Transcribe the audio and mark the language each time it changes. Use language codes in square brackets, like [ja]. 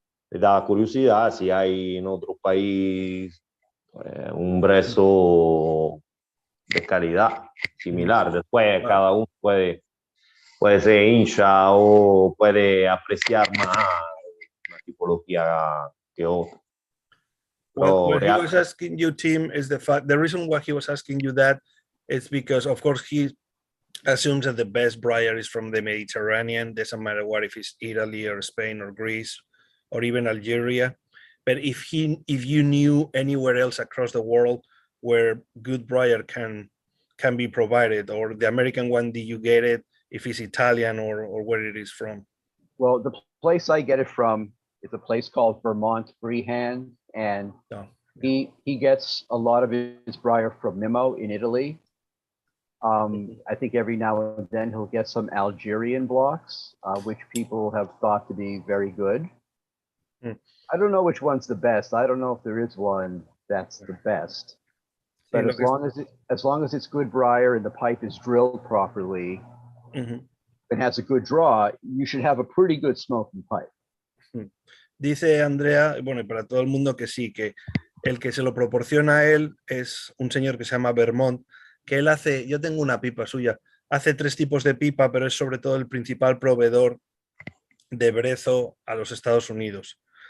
[es] Me da curiosidad si hay en otro país un brezo de calidad similar. Después cada uno puede ser hincha o puede apreciar más una tipología que otra. [en] What he was asking you, Tim, is the reason why he was asking you that is because, of course, he assumes that the best briar is from the Mediterranean. Doesn't matter what, if it's Italy or Spain or Greece or even Algeria. But if you knew anywhere else across the world where good briar can can be provided, or the American one, did you get it if it's Italian or where it is from? Well, the place I get it from is a place called Vermont Freehand, and he gets a lot of his briar from Mimo in Italy. I think every now and then he'll get some Algerian blocks, which people have thought to be very good. I don't know which one's the best. I don't know if there is one that's the best. But as long as it's good briar and the pipe is drilled properly, and has a good draw, you should have a pretty good smoking pipe. [es] Dice Andrea, bueno, y para todo el mundo que sí, que el que se lo proporciona a él es un señor que se llama Vermont, que él hace, yo tengo una pipa suya, hace 3 tipos de pipa, pero es sobre todo el principal proveedor de brezo a los Estados Unidos.